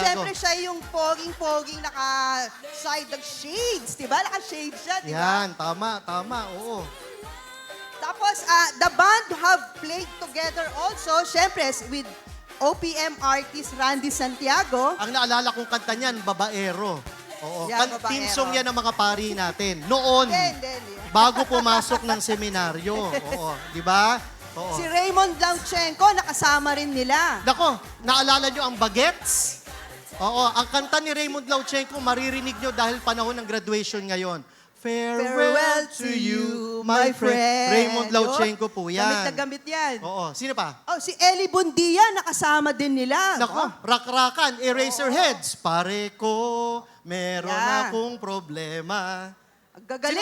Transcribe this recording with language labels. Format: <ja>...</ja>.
<tl>syempre siya yung poging-poging naka-side ng shades, di ba? Naka-shades siya, di ba? Yan, tama, oo. Tapos,</tl> <en>the band have played together also,</en> <tl>syempre,</tl> <en>with OPM artist Randy Santiago.</en> <tl>Ang naalala kong kanta niyan, Babaero. Oo. Yan, Babaero. Team song yan ng mga pari natin. Noon, Hindi. bago pumasok ng seminaryo. Oo, di ba? Oo. Si Raymond Lauchenko, nakasama rin nila. Nako, naalala nyo ang Bagets? Oo, ang kanta ni Raymond Lauchenko, maririnig nyo dahil panahon ng graduation ngayon.</tl> <en>Farewell to you, my friend.</en> <tl>Raymond Lauchenko po yan. Gamit na gamit yan. Oo, sino pa? Oh, si Ellie Bundia, nakasama din nila. Nako, rak-rakan, Eraserheads. Pare ko, meron</tl> <en>Yeah.</en> <tl>akong problema. Ang gagaling</tl>